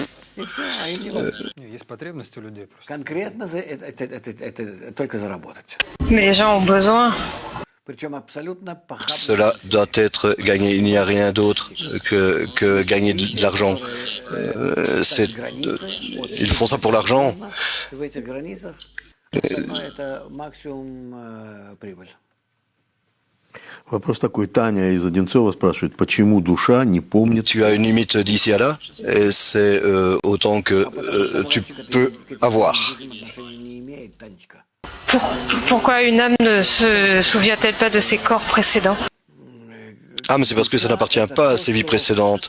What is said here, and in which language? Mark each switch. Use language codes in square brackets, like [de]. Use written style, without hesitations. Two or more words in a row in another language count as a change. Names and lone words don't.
[fr] Mais les gens ont besoin. Cela doit être gagné. Il n'y a rien d'autre que gagner de l'argent. Ils font ça pour l'argent. [ru] Вопрос такой. Таня из Одинцова спрашивает, почему душа не помнит... [fr] Tu as une limite d'ici à là, et c'est autant que tu peux avoir. Pourquoi une âme ne se souvient-elle pas de ses corps précédents? Ah, mais c'est parce que ça n'appartient pas à ses vies précédentes.